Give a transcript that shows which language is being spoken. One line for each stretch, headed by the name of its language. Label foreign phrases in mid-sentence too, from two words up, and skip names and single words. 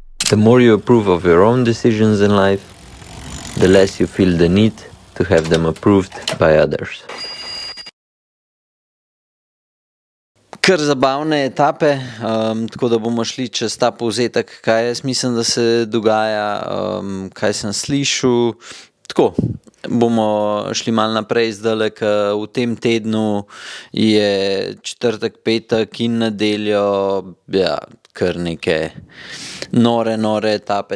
English: The more you approve of your own decisions in life, the less you feel the need to have them approved by others.
Slovenian: Kar zabavne etape, tako da bomo šli čez ta povzetek, kaj jaz mislim, da se dogaja, kaj sem slišal. Tako, bomo šli malo naprej zdajle, ker v tem tednu je četrtek, petek in nedeljo, kar neke nore etape.